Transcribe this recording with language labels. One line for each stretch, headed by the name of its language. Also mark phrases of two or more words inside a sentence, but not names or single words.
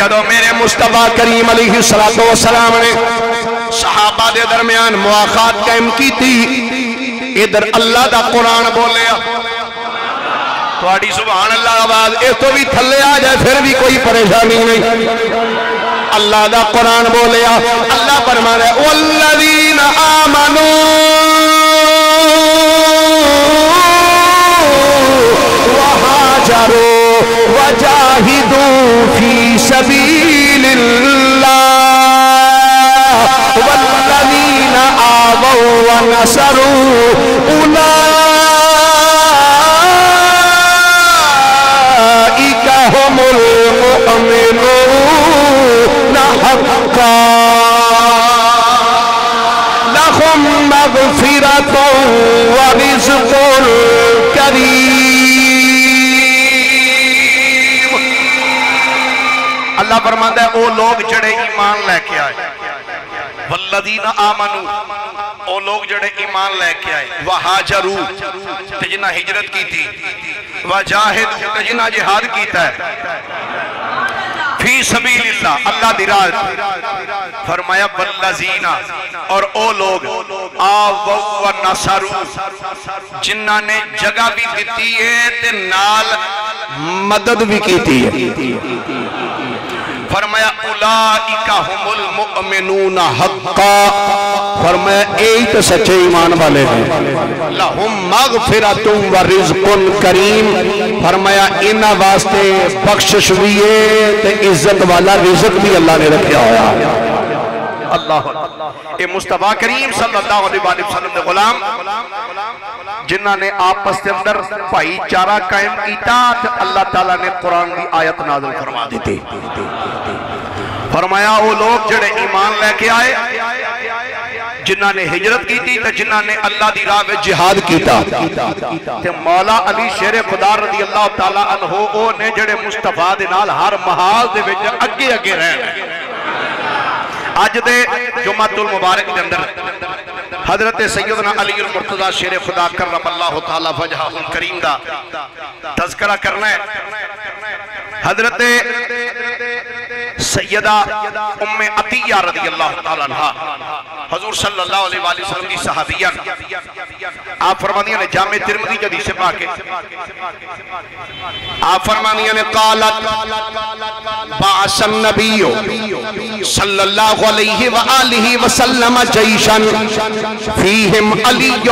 Punjabi: جدو میرے مصطفیٰ کریم
Arabic: علیہ السلام
Punjabi: نے صحابہ دے درمیان مواخات قائم کی تھی، ادھر اللہ دا قرآن بولیا، تھوڑی سبحان اللہ آواز اس تو بھی تھلے آ جائے پھر بھی کوئی پریشانی نہیں، اللہ دا قرآن بولیا، اللہ فرما رہے
Arabic: والذین آمنوا وہاجروا وجاہدوا فی سبیل اللہ والذین آووا ونصروا اولئک هم المؤمنون حقا لهم مغفرۃ ورزق کریم۔
Punjabi: اللہ فرماتا ہے او لوگ جڑے ایمان لے کے آئے،
Arabic: والذین آمنوا،
Punjabi: او لوگ جڑے ایمان لے کے آئے، وہاجروا تے جنہ ہجرت کی تھی، وجاہدوا تے جنہ جہاد کیتا ہے،
Arabic: فی سبیل اللہ
Punjabi: اللہ دی راہ، فرمایا والذین اور او لوگ
Arabic: آووا ونصروا
Punjabi: جنہ نے جگہ بھی دیتی ہے تے نال مدد بھی کیتی ہے،
Arabic: فرمایا اولئک هم المؤمنون حقا،
Punjabi: فرمایا ایک تو سچے ایمان والے ہیں،
Arabic: لہم مغفرۃ ورزق کریم،
Punjabi: فرمایا انہاں واسطے بخشش بھی ہے تے عزت والا رزق بھی اللہ نے رکھیا ہوا۔ اللہ اے مصطفیٰ کریم
Arabic: صلی اللہ علیہ وسلم
Punjabi: دے غلام جنہاں نے آپس کے اندر بھائی چارہ قائم کیتا تو اللہ تعالیٰ نے قرآن کی آیت نازل فرما دیتے، فرمایا وہ لوگ جڑے ایمان لے کے آئے، جنہاں نے ہجرت کی تھی جنہاں نے اللہ دی راہ میں جہاد کیتا، تے مولا علی شیر خدا
Arabic: رضی اللہ تعالیٰ عنہ
Punjabi: او نے جڑے مصطفیٰ دے نال ہر محاذ دے وچ اگے اگے رہنا۔ آج دے جمعۃ المبارک دے اندر حضرت سیدنا علی المرتضی شیر خدا
Arabic: کرم اللہ تعالی وجہہ الکریم
Punjabi: دا تذکرہ کرنا ہے۔ حضرت سیدہ ام عطیہ
Arabic: رضی اللہ تعالیٰ عنہ
Punjabi: حضور
Arabic: صلی اللہ علیہ وآلہ وسلم
Punjabi: کی صحابیہ، آپ فرمانیاں نے جامع ترمذی جدی سے پاکے، آپ فرمانیاں نے
Arabic: قالت بعث النبی صلی اللہ علیہ وآلہ وسلم جیشا فیہم علی،